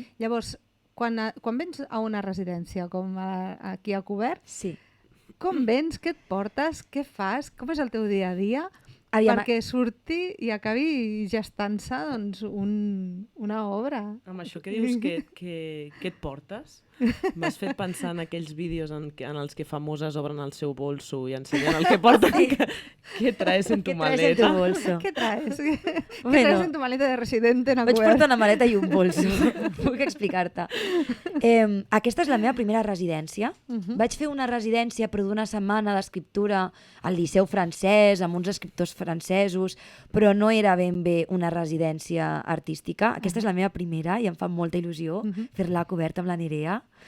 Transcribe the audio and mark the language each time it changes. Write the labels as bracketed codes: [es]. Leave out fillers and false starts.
[ca] Llavors, quan vens a una residència com aquí a Cobert, com vens, què et portes, què fas, com és el teu dia a dia, perquè surti i acabi gestant-se doncs, una obra. Amb això que dius que et portes, m'has fet pensar en aquells vídeos en els que famoses obren el seu bolso i ensenyen el que porten. [es] ¿Qué traes en tu maleta? ¿Qué traes en tu bolso? ¿Qué traes? ¿Qué traes en tu maleta de residente? [ca] Vaig portar una maleta i un bolso. Puc explicar-te. Aquesta és la meva primera residència. Vaig fer una residència però d'una setmana d'escriptura al Liceu francès, amb uns escriptors francesos, però no era ben bé una residència artística. Aquesta és la meva primera i em fa molta il·lusió fer-la coberta amb la Nerea.